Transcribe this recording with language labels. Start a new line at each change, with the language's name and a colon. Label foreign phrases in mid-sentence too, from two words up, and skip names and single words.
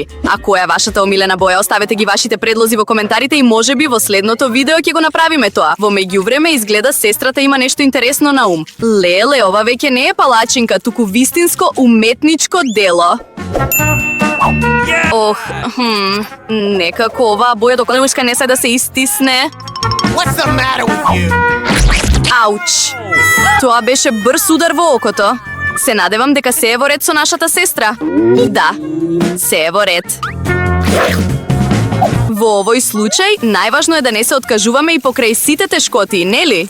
Macedonian: А која е вашата омилена боја? Оставете ги вашите предлози во коментарите и можеби во следното видео ќе го направиме тоа. Во меѓувреме изгледа сестрата има нешто интересно на ум. Леле, ова веќе не е палачинка, туку вистинско уметничко дело. Ох, некако оваа боја доколнешка не се да се истисне.
English: What's the matter with you?
Macedonian: Ауч! Тоа беше брз удар во окото. Се надевам дека се е во ред со нашата сестра. Да, се е во ред. Во овој случај, најважно е да не се откажуваме и покрај сите тешкоти, нели?